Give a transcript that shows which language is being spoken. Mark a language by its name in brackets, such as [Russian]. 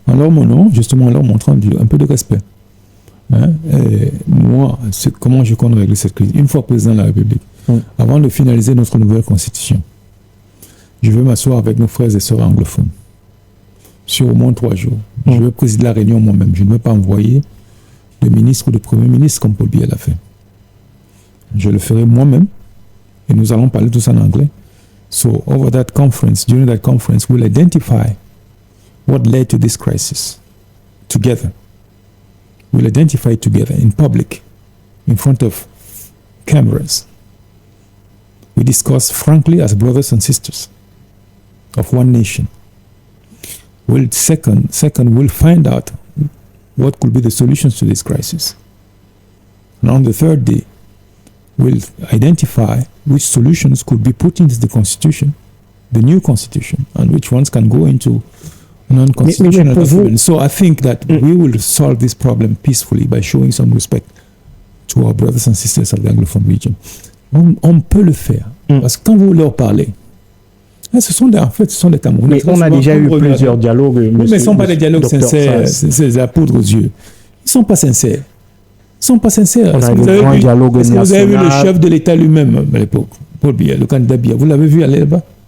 [French] En leur montrant un peu de respect. Et moi, comment je compte régler cette crise? Une fois président de la République, avant de finaliser notre nouvelle constitution, je veux m'asseoir avec nos frères et sœurs anglophones sur au moins 3 jours. Je veux présider la réunion moi-même. Je ne veux pas envoyer de ministre ou de premier ministre comme Paul Biya l'a fait. Je le ferai moi-même et nous allons parler tous en anglais. [English] So over that conference, during that conference, we'll identify what led to this crisis together. We'll identify it together in public, in front of cameras. We discuss frankly as brothers and sisters of one nation. Second, we'll find out what could be the solutions to this crisis. And on the third day, we'll identify which solutions could be put into the constitution, the new constitution, and which ones can go into non-constitutional government. So I think that we will solve this problem peacefully by showing some respect to our brothers and sisters of the Anglophone region. [French] On peut le faire. Parce que quand vous leur parlez, ce sont des Camerounais. Mais on a déjà eu plusieurs dialogues. Oui, mais ce ne sont pas des dialogues sincères, c'est la poudre aux yeux. Ils ne sont pas sincères. Ils ne sont pas sincères. Est-ce que vous avez vu le chef de l'État lui-même à l'époque, Paul Biya, le candidat Biya, vous l'avez vu aller là-bas?